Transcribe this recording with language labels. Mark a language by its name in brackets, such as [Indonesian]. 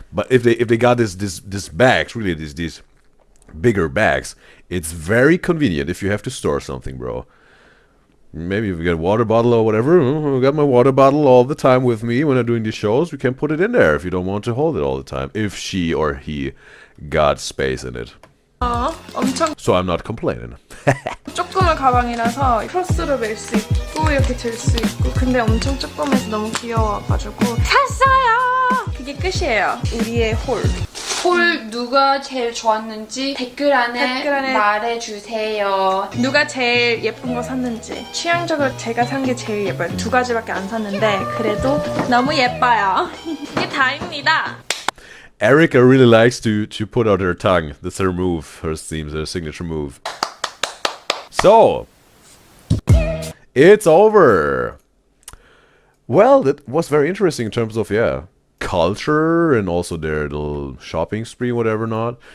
[English] But if they got this bags, really these bigger bags, it's very convenient if you have to store something, bro. Maybe if you get a water bottle or whatever, I got my water bottle all the time with me when I'm doing these shows. We can put it in there if you don't want to hold it all the time. If she or he got space in it. [Korean] 엄청 [English] So I'm not complaining. [Korean] 조그만 가방이라서 퍼스로 멜 수 있고 이렇게 들 수 있고 근데 엄청 조그매서 너무 귀여워가지고 샀어요! 그게 끝이에요. 우리의 홀. 홀 누가 제일 좋았는지 댓글 안에 말해주세요. 누가 제일 예쁜 거 샀는지. 취향적으로 제가 산 게 제일 예뻐요. 2가지밖에 안 샀는데 그래도 너무 예뻐요. 이게 다입니다. [English] Erica really likes to put out her tongue. That's her move. Her seems her signature move. So it's over. Well, that was very interesting in terms of culture and also their little shopping spree, whatever not.